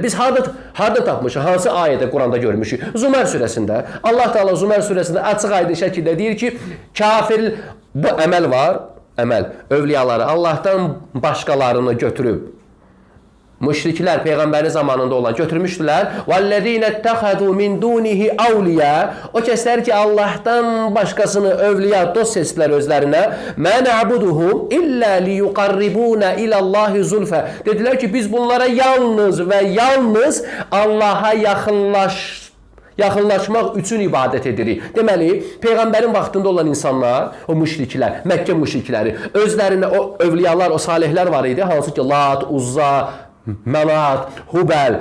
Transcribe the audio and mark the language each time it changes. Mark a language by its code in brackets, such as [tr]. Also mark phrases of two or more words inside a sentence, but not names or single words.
[az] Biz harda tapmışıq? Hansı ayədə Quranda görmüşük? Zümər surəsində. Allah Teala Zümər surəsində açıq-aydın şəkildə deyir ki, kafir bu əməl var, əməl övliyaları Allahdan başqalarını götürüb müşriklər Peyğəmbərin zamanında olan götürmüşdülər. [ar] وَالَّذِينَ اتَّخَذُوا مِنْ دُونِهِ أَوْلِيَا. [az] O kəslər ki, Allahdan başqasını övliya, dost seçdilər özlərinə. [ar] مَا نَعْبُدُهُمْ إِلَّا لِيُقَرِّبُونَ إِلَى اللّٰهِ زُلْفَ. [az] Dedilər ki, biz bunlara yalnız və yalnız Allaha yaxınlaşmaq üçün ibadət edirik. Deməli, Peyğəmbərin vaxtında olan insanlar, o müşriklər, Məkkə müşrikləri, özlərində o övliyalar, o salihlər var idi. Hansı ki, Lat, Uzza, Mənat, Hubel.